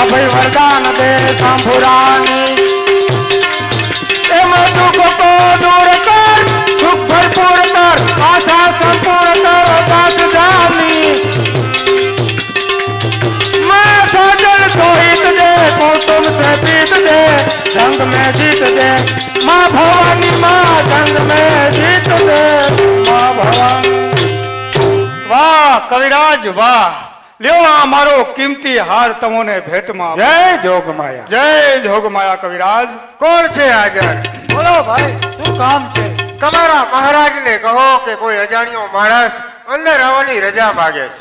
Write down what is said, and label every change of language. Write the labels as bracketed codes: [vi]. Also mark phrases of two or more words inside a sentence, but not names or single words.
[hi] वरदान दे शंभुरानी एमां दुःख को दूर कर सुख भरपूर कर आशा संपूर्ण कर दास जानी माँ साजन को हित दे कुटुंब से प्रीत दे जंग में जीत दे माँ भवानी माँ जंग में जीत दे माँ भवानी। [gu] વાહ કવિરાજ વાહ, લ્યો આ મારો કિંમતી હાર તમોને ભેટમાં. જય જોગમાયા. જય જોગમાયા કવિરાજ. કોણ છે હાજર? બોલો ભાઈ, શું કામ છે? તમારા મહારાજને કહો કે કોઈ અજાણ્યો માણસ અંદર આવવાની રજા માગે છે.